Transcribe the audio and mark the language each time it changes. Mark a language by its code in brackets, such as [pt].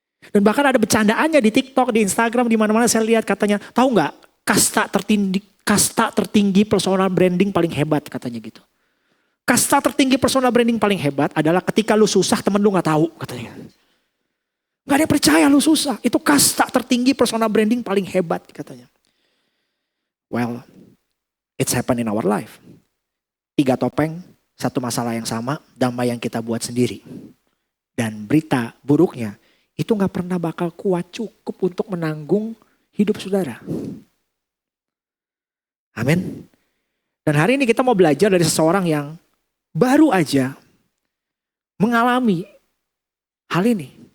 [id] Dan bahkan ada bercandaannya di TikTok, di Instagram, di mana-mana saya lihat katanya. Tahu nggak kasta tertinggi personal branding paling hebat katanya gitu. Kasta tertinggi personal branding paling hebat adalah ketika lu susah temen lu gak tahu katanya. Gak ada yang percaya lu susah. Itu kasta tertinggi personal branding paling hebat katanya. [en] Well, it's happened in our life. [id] 3 topeng, 1 masalah yang sama, damai yang kita buat sendiri. Dan berita buruknya, itu gak pernah bakal kuat cukup untuk menanggung hidup saudara. Amin. Dan hari ini kita mau belajar dari seseorang yang baru aja mengalami hal ini.